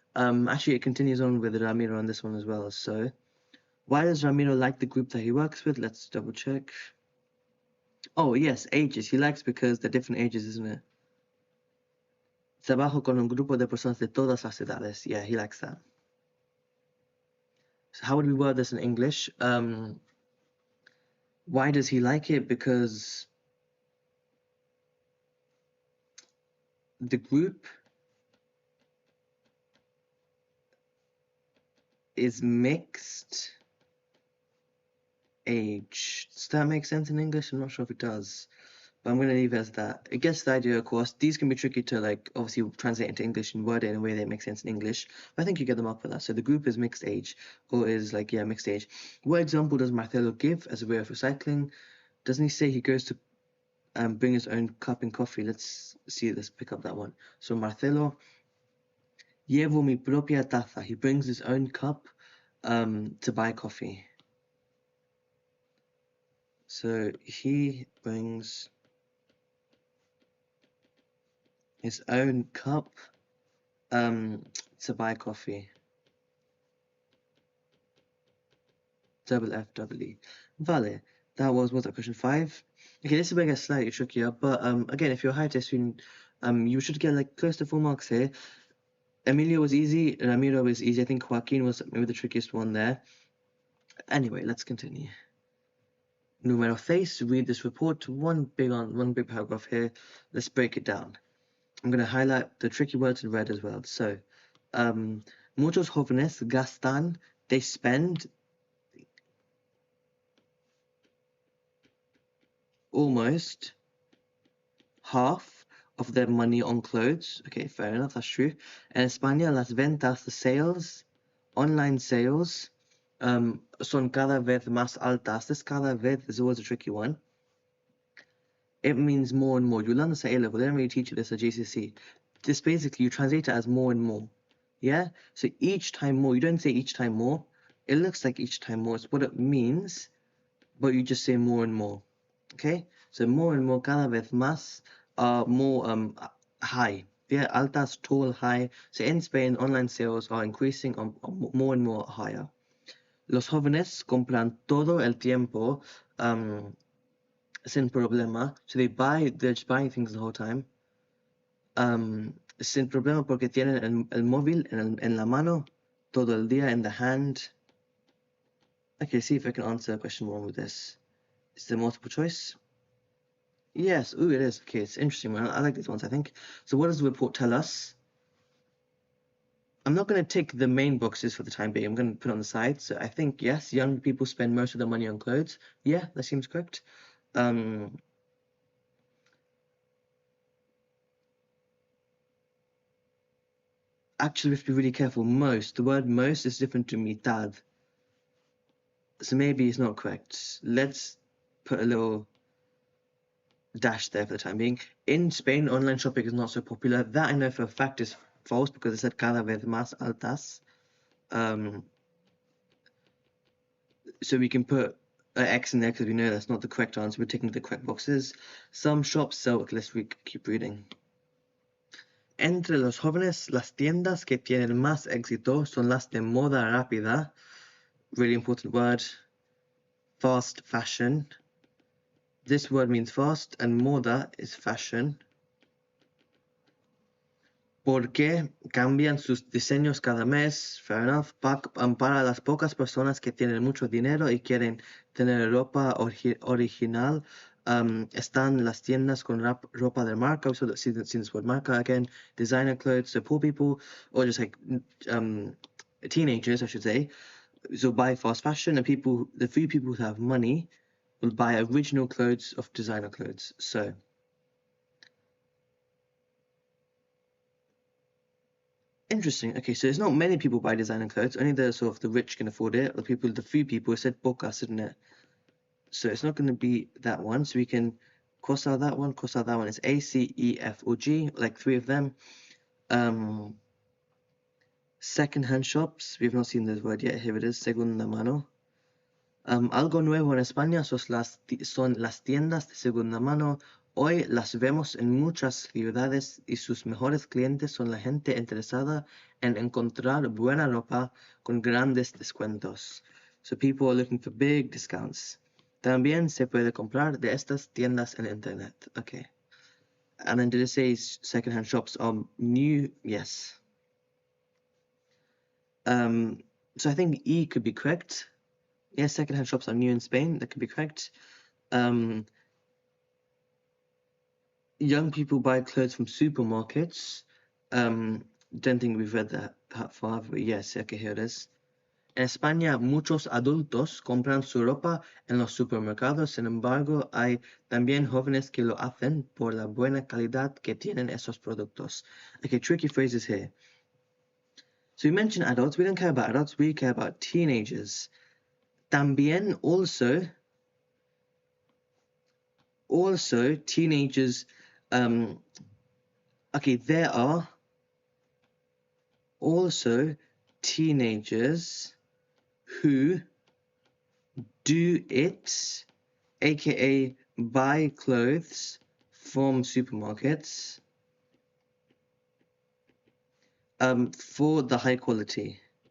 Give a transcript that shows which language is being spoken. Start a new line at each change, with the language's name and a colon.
English: Actually, it continues on with Ramiro on this one as well. So, why does Ramiro like the group that he works with? Let's double check. Oh, yes, ages. He likes because they're different ages, isn't it?
Spanish: Trabajo con un grupo de personas de todas las edades.
English: Yeah, he likes that. So how would we word this in English? Why does he like it? Because the group is mixed age. Does that make sense in English? I'm not sure if it does, but I'm going to leave it as that. It gets the idea, of course. These can be tricky to like obviously translate into English and word it in a way that makes sense in English, but I think you get them up for that. So the group is mixed age, or is like, yeah, mixed age. What example does Marcelo give as a way of recycling? Doesn't he say he goes to bring his own cup and coffee? Let's pick up that one.
Spanish: So Marcelo, llevo mi propia taza.
English: He brings his own cup to buy coffee. So he brings his own cup to buy coffee. Double F, double E. Vale. That was that question 5? Okay, this is where it gets slightly trickier, but again, if you're a high test student, you should get like close to full marks here. Emilio was easy, Ramiro was easy. I think Joaquin was maybe the trickiest one there. Anyway, let's continue. Numero 6, read this report. One big paragraph here. Let's break it down. I'm going to highlight the tricky words in red as well. So,
Spanish: muchos jóvenes gastan,
English: they spend almost half of their money on clothes. Okay, fair enough, that's true.
Spanish: En España, las ventas,
English: the sales, online sales,
Spanish: son cada vez más altas.
English: This cada vez is always a tricky one. It means more and more. You learn this at A-level. They don't really teach you this at GCSE. This basically, you translate it as more and more. Yeah? So each time more. You don't say each time more. It looks like each time more. It's what it means, but you just say more and more. Okay? So more and more,
Spanish: cada vez más,
English: more high. Yeah, altas, tall, high. So in Spain, online sales are increasing on more and more higher.
Spanish: Los jóvenes compran todo el tiempo sin problema.
English: So they're just buying things the whole time.
Spanish: Sin problema porque tienen el móvil en la mano todo el día,
English: in the hand. Okay, see if I can answer question 1 with this. Is there multiple choice? Yes, ooh, it is. Okay, it's interesting. I like these ones, I think. So what does the report tell us? I'm not going to tick the main boxes for the time being. I'm going to put it on the side. So I think, yes, young people spend most of their money on clothes. Yeah, that seems correct. Actually, we have to be really careful. Most. The word most is different to mitad. So maybe it's not correct. Let's put a little dash there for the time being. In Spain, online shopping is not so popular. That I know for a fact is false because it said
Spanish: cada vez más altas.
English: So we can put an X in there because we know that's not the correct answer. We're ticking the correct boxes. Some shops sell. Okay, let's keep reading.
Spanish: Entre los jóvenes, las tiendas que tienen más éxito son las de moda rápida.
English: Really important word. Fast fashion. This word means fast, and moda is fashion.
Spanish: Porque cambian sus diseños cada mes,
English: fair enough,
Spanish: para las pocas personas que tienen mucho dinero y quieren tener ropa original. Están las tiendas con ropa de marca.
English: So see this word marca again. Designer clothes. So poor people, or just like teenagers, I should say, so buy fast fashion, and the few people who have money will buy original clothes of designer clothes. So interesting. Okay, so it's not many people buy designer clothes. Only the sort of the rich can afford it. The few people. It said pocas, didn't it? So it's not going to be that one. So we can cross out that one. Cross out that one. It's A, C, E, F, or G. Like 3 of them. Second-hand shops. We've not seen this word yet. Here it is. Segunda mano.
Spanish: Algo nuevo en España son las tiendas de segunda mano. Hoy las vemos en muchas ciudades y sus mejores clientes son la gente interesada en encontrar buena ropa con grandes descuentos.
English: So people are looking for big discounts.
Spanish: También se puede comprar de estas tiendas en internet.
English: Okay. And then did it say second-hand shops are new? Yes. So I think E could be correct. Yes, second-hand shops are new in Spain. That could be correct. Young people buy clothes from supermarkets. Don't think we've read that far, but yes, okay, here it is.
Spanish: En España, muchos adultos compran su ropa en los supermercados. Sin embargo, hay también jóvenes que lo hacen por la buena calidad que tienen esos productos.
English: Okay, tricky phrases here. So we mentioned adults. We don't care about adults. We care about teenagers. También, also teenagers. Okay, there are also teenagers who do it, aka buy clothes from supermarkets for the high quality.